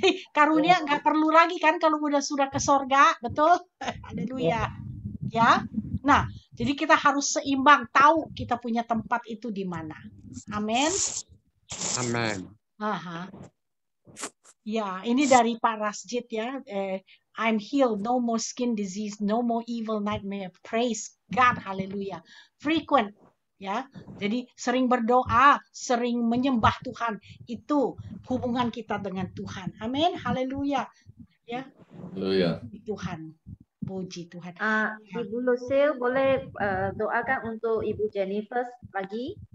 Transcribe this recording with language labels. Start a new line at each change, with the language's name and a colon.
Indonesian: Karunia nggak perlu lagi kan kalau sudah ke sorga, betul? Haleluya. Ya. Nah, jadi kita harus seimbang, tahu kita punya tempat itu di mana. Amin. Amin. Ya, ini dari Pak Rasjid ya.
English: I'm healed, no more skin disease, no more evil nightmare. Praise God, haleluya.
Indonesian: Frequent, ya. Jadi sering berdoa, sering menyembah Tuhan. Itu hubungan kita dengan Tuhan. Amin, haleluya. Ya. Haleluya. Tuhan. Puji Tuhan. Ibu Lucille boleh doakan untuk Ibu Jennifer lagi?